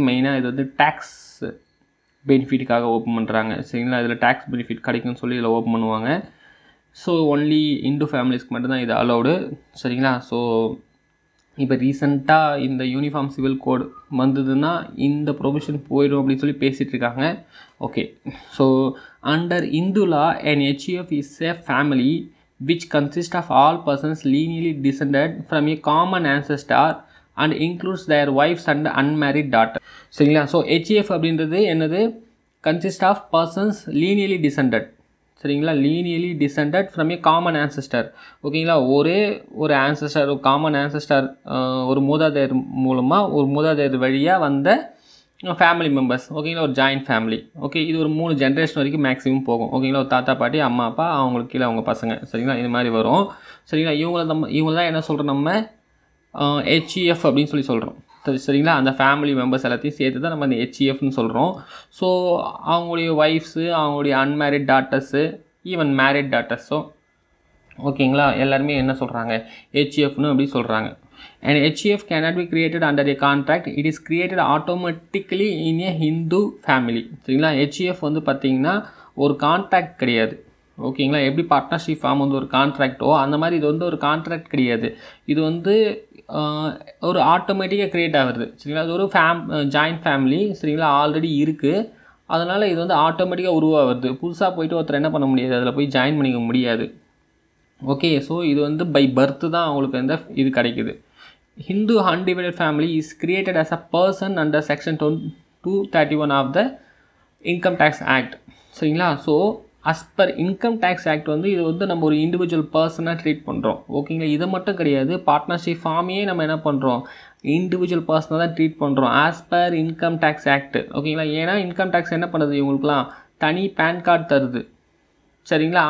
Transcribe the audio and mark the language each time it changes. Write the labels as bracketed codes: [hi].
[ta] மெயினாக இது வந்து டேக்ஸ் பெனிஃபிட்டுக்காக ஓப்பன் பண்ணுறாங்க சரிங்களா. இதில் டேக்ஸ் பெனிஃபிட் கிடைக்கும்னு சொல்லி இதில் ஓப்பன் பண்ணுவாங்க. ஸோ ஒன்லி இந்து ஃபேமிலிஸ்க்கு மட்டும்தான் இது அலௌடு சரிங்களா. ஸோ இப்போ ரீசெண்டாக இந்த யூனிஃபார்ம் சிவில் கோடு வந்ததுன்னா இந்த ப்ரொவிஷன் போயிடும் அப்படின்னு சொல்லி பேசிகிட்டு இருக்காங்க. [en] Okay, so under Hindu law an HUF is a family which consists of all persons lineally descended from a common ancestor and includes their wives and unmarried daughter சரிங்களா. So HUF [ta] அப்படின்றது என்னது, [en] consist of persons lineally descended சரிங்களா, lineally descended from a common ancestor. [ta] ஓகேங்களா, ஒரே ஒரு ancestor, ஒரு common ancestor, ஒரு மூதாதையர் மூலமாக ஒரு மூதாதையர் வழியாக வந்த ஃபேமிலி மெம்பர்ஸ். ஓகேங்களா, ஒரு ஜாயின்ட் ஃபேமிலி. ஓகே, இது ஒரு 3 ஜென்ரேஷன் வரைக்கும் மேக்ஸிமம் போகும். ஓகேங்களா, ஒரு தாத்தா பாட்டி, அம்மா அப்பா, அவங்களுக்கு கீழே அவங்க பசங்க சரிங்களா, இது மாதிரி வரும் சரிங்களா. இவங்கள தான் என்ன சொல்கிறோம் நம்ம, HUF அப்படின்னு சொல்லி சொல்கிறோம் சரிங்களா. அந்த ஃபேமிலி மெம்பர்ஸ் எல்லாத்தையும் சேர்த்து தான் நம்ம அந்த HUFன்னு சொல்கிறோம். ஸோ அவங்களுடைய ஒய்ஃப்ஸு, அவங்களுடைய அன்மேரிட் டாட்டர்ஸு, ஈவன் மேரிட் டாட்டர்ஸோ ஓகேங்களா, எல்லாருமே என்ன சொல்கிறாங்க, HUFன்னு அப்படி சொல்கிறாங்க. [en] And HUF cannot be created under a contract. It is created automatically in a Hindu family சரிங்களா. [ta] HUF வந்து பார்த்திங்கன்னா ஒரு கான்ட்ராக்ட் கிடையாது. ஓகேங்களா, எப்படி பார்ட்னர்ஷிப் ஃபார்ம் வந்து ஒரு கான்ட்ராக்டோ அந்த மாதிரி இது வந்து ஒரு கான்ட்ராக்ட் கிடையாது. இது வந்து ஒரு ஆட்டோமேட்டிக்காக க்ரியேட் ஆகுது சரிங்களா. அது ஒரு ஜாயின்ட் ஃபேமிலி சரிங்களா, ஆல்ரெடி இருக்குது. அதனால் இது வந்து ஆட்டோமேட்டிக்காக உருவாகுது. புதுசாக போயிட்டு ஒருத்தர் என்ன பண்ண முடியாது, அதில் போய் ஜாயின் பண்ணிக்க முடியாது. ஓகே, ஸோ இது வந்து பை பர்த்து தான் அவங்களுக்கு இந்த இது கிடைக்குது. [en] Hindu undivided family is created as a person under section 231 of the Income Tax Act சரிங்களா. [ta] So [en] as per Income Tax Act [ta] வந்து இது வந்து நம்ம ஒரு இண்டிவிஜுவல் பர்சனாக ட்ரீட் பண்ணுறோம். ஓகேங்களா, இதை மட்டும் கிடையாது, பார்ட்னர்ஷிப் ஃபார்மையே நம்ம என்ன பண்ணுறோம், இண்டிவிஜுவல் பர்சனாக தான் ட்ரீட் பண்ணுறோம் [en] as per Income Tax Act. [ta] ஓகேங்களா, ஏன்னா இன்கம் டேக்ஸ் என்ன பண்ணுது, இவங்களுக்குலாம் தனி பேன் கார்டு தருது சரிங்களா.